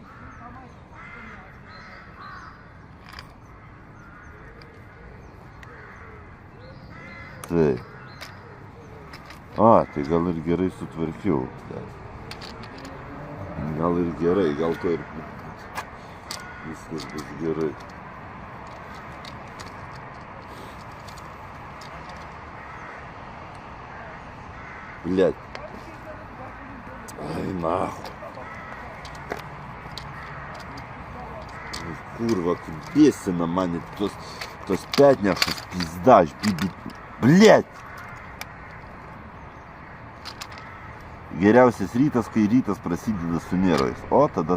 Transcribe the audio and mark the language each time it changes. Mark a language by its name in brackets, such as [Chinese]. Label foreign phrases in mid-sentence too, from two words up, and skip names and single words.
[Lithuanian] Taip. A, tai gal ir gerai sutvarkiau. Gal ir gerai, gal to ir viskas bus gerai. Блядь. [Russian] Ай, нахуй. [Lithuanian] Kurva, kaip bėsina mane tos petnešas pizda, aš Блядь. Geriausias rytas, kai rytas prasideda su nervais.